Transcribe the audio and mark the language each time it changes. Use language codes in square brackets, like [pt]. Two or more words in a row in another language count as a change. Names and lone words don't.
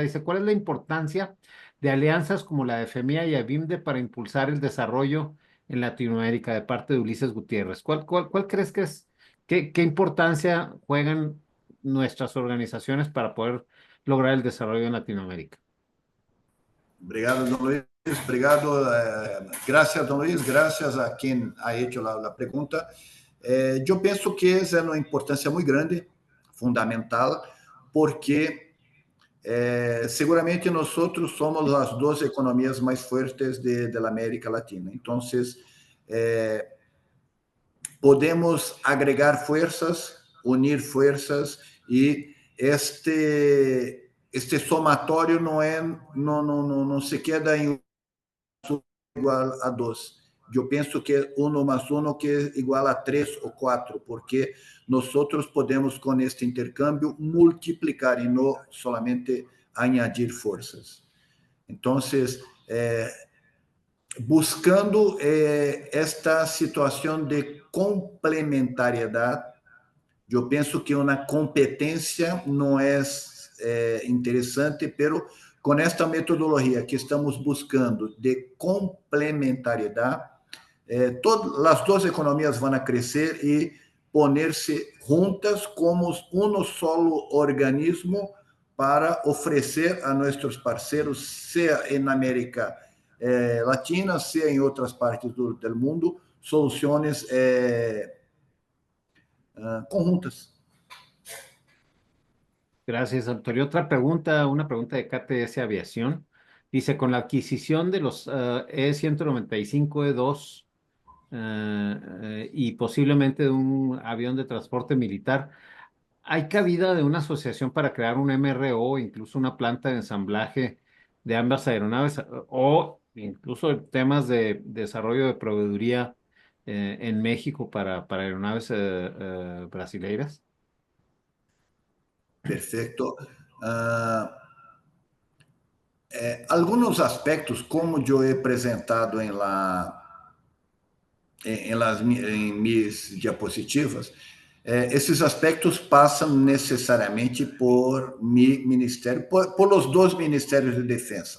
[es] Dice: ¿cuál es la importancia de alianzas como la de FEMIA y ABIMDE para impulsar el desarrollo en Latinoamérica? De parte de Ulises Gutiérrez. ¿Cuál crees que es, qué importancia juegan nuestras organizaciones para poder lograr el desarrollo en Latinoamérica? [pt] Obrigado, Dom Luiz. Obrigado. Graças, Dom Luiz. Graças a quem [es] ha hecho [pt] a pergunta. Eu penso que é uma importância muito grande, fundamental, porque seguramente nós somos as duas economias mais fortes da América Latina. Então, podemos agregar forças, unir forças, e este somatório não se queda em igual a 2. Eu penso que é 1 mais 1 que é igual a 3 ou 4, porque nós podemos, com este intercâmbio, multiplicar e não [es] solamente añadir [pt] forças. Então, buscando esta situação de complementariedade, eu penso que uma competência não é interessante, pero com esta metodologia que estamos buscando de complementariedade, todas as duas economias vão crescer e poner-se juntas como um solo organismo para oferecer a nossos parceiros, seja na América Latina, seja em outras partes do mundo, soluções conjuntas. [es] Gracias, Antonio. Otra pregunta, una pregunta de KTS Aviación. Dice: con la adquisición de los E-195 E2 y posiblemente de un avión de transporte militar, ¿hay cabida de una asociación para crear un MRO o incluso una planta de ensamblaje de ambas aeronaves, o incluso temas de desarrollo de proveeduría en México para aeronaves brasileiras? [pt] Perfeito. Alguns aspectos, como eu he apresentado em [es] mis diapositivas, [pt] esses aspectos passam necessariamente por mi ministério, por os dois ministérios de defesa.